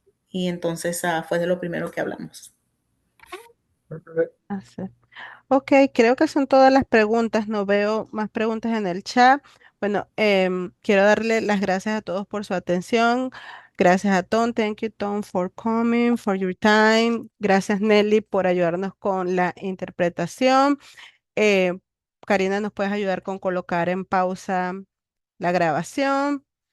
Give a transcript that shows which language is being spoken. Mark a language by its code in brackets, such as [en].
[es] Y entonces fue de lo primero que hablamos. Así. Ok, creo que son todas las preguntas. No veo más preguntas en el chat. Bueno, quiero darle las gracias a todos por su atención. Gracias a Tom. [en] Thank you, Tom, for coming, for your time. [es] Gracias, Nelly, por ayudarnos con la interpretación. Eh, Karina, ¿nos puedes ayudar con colocar en pausa la grabación?